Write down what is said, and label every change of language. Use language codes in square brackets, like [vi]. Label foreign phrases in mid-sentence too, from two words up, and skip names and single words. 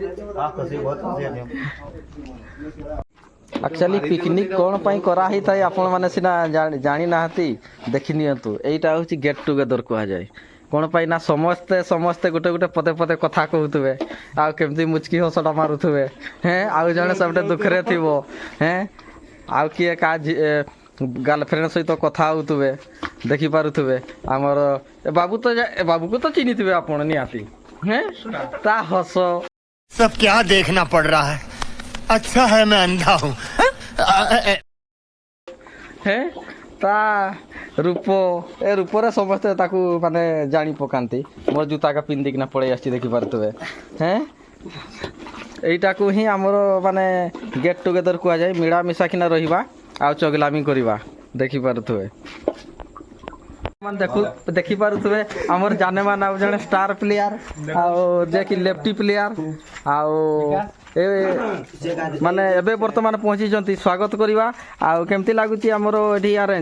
[or] ଆକ୍ଚୁଆଲି ପିକନିକ୍ କ'ଣ ପାଇଁ କରାହେଇଥାଏ ଆପଣମାନେ ସିନା ଜାଣିନାହାନ୍ତି ଦେଖିନିଅନ୍ତୁ ଏଇଟା ହେଉଛି [en] get together [or] କୁହାଯାଏ କ'ଣ ପାଇଁ ନା ସମସ୍ତେ ଗୋଟେ ପଦେ କଥା କହୁଥିବେ ଆଉ କେମିତି ମୁଚକି ହସଟା ମାରୁଥିବେ ଆଉ ଜଣେ ସବୁଠେ ଦୁଃଖରେ ଥିବ ଆଉ କିଏ କାହା ଗାର୍ଲଫ୍ରେଣ୍ଡ ସହିତ କଥା ହେଉଥିବେ ଦେଖିପାରୁଥିବେ ଆମର ବାବୁକୁ ତ ଚିହ୍ନିଥିବେ ଆପଣ ନିହାତି ତା ହସ [hi] सब क्या देखना पड़ रहा है अच्छा है मैं अंधा हूँ [or] ତା ରୂପରେ ସମସ୍ତେ ତାକୁ ମାନେ ଜାଣି ପକାନ୍ତି ମୋର ଜୁତାକା ପିନ୍ଧିକିନା ପଳେଇ ଆସିଛି ଦେଖିପାରୁଥିବେ ଏଇଟାକୁ ହିଁ ଆମର ମାନେ [en] get together [or] କୁହାଯାଏ ମିଳାମିଶାକିନା ରହିବା ଆଉ ଚଗଲାମି କରିବା ଦେଖିପାରୁଥିବେ ଦେଖିପାରୁଥିବେ ଆମର ଜାନେମାନ ଆଉ ଜଣେ [en] star player [or] ଆଉ ଯିଏକି [en] lefty player [or] ଆଉ ମାନେ ଏବେ ବର୍ତ୍ତମାନ ପହଞ୍ଚିଛନ୍ତି ସ୍ୱାଗତ କରିବା ଆଉ କେମିତି ଲାଗୁଛି ଆମର ଏଠି ଆରେଞ୍ଜ